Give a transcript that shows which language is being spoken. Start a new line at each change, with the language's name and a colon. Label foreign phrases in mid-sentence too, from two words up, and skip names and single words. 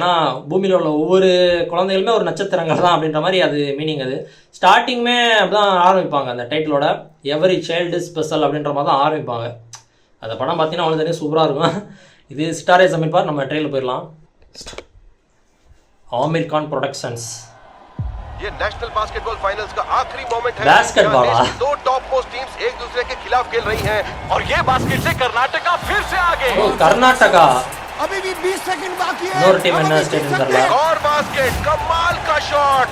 Tamil: ஏன்னா பூமியில் உள்ள ஒவ்வொரு குழந்தைகளுமே ஒரு நட்சத்திரங்கள் தான் அப்படின்ற மாதிரி அது மீனிங். அது ஸ்டார்டிங்குமே அப்படி தான் ஆரம்பிப்பாங்க அந்த டைட்டிலோட,
English: every child special
Tamil: அப்படின்ற மாதிரி தான் ஆரம்பிப்பாங்க. அந்த படம் பார்த்தீங்கன்னா அவ்வளோ தனியாக சூப்பராக இருக்கும். இது சிட்டாரே ஜமீன் பார். நம்ம ட்ரெயிலில் போயிடலாம். ஆமீர் கான் ப்ரொடக்ஷன்ஸ்.
Hindi: ये
English: national basketball finals
Hindi: का आखिरी मोमेंट है। बास्केटबॉल दो
English: top most teams
Hindi: एक दूसरे के खिलाफ खेल रही हैं और ये बास्केट से कर्नाटका फिर से आगे। कर्नाटका अभी भी 20 सेकंड बाकी है। नोर टीम ने स्टेडियम कर लिया। और बास्केट, कमाल का शॉट।